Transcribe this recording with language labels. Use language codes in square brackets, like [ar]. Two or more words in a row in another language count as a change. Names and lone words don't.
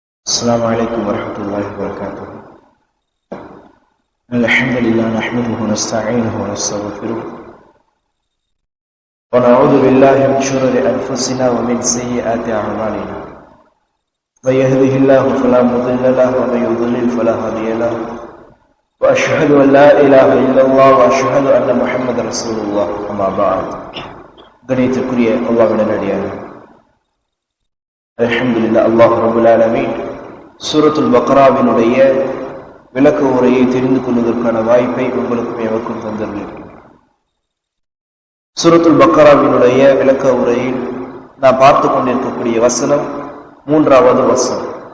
[ar] السلام عليكم ورحمة الله وبركاته. الحمد لله نحمده ونستعينه ونستغفره ونعوذ بالله من شرور أنفسنا ومن سيئات أعمالنا. من يهده الله فلا مضل له ومن يضلل فلا هادي له. وأشهد أن لا إله إلا الله وأشهد أن محمدا رسول الله. أما بعد. [ta] கணியத்திற்குரிய அல்லாஹ்வின் நல்லடியார்களே, அல்ஹம்துலில்லாஹ், [ar] الله رب العالمين [ta] சூரத்துல் பக்ராவினுடைய விளக்க உரையை தெரிந்து கொள்வதற்கான வாய்ப்பை உங்களுக்கும் எவருக்கும் தந்திருக்கிறேன். சூரத்துல் பக்ராவினுடைய விளக்க உரையில் நாம் பார்த்து கொண்டிருக்கக்கூடிய வசனம் 3வது வசனம்.